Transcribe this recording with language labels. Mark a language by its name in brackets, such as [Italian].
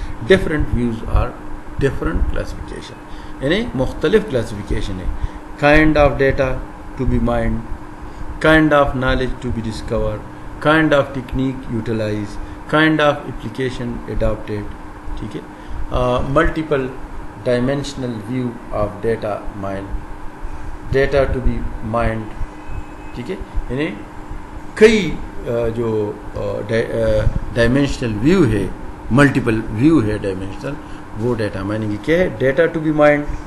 [English] different views are different classification, [Urdu] یعنی مختلف classification ہے. [English] Kind of data to be mined, kind of knowledge to be discovered, kind of technique utilized, kind of application adopted. [Urdu] ٹھیک ہے. [English] Multiple dimensional view of data mined, data to be mined. [Urdu] ٹھیک ہے, یعنی کئی جو dimensional view ہے, multiple view ہے dimensional, وہ ڈیٹا مائننگ کیا ہے؟ [English] Data to be mined.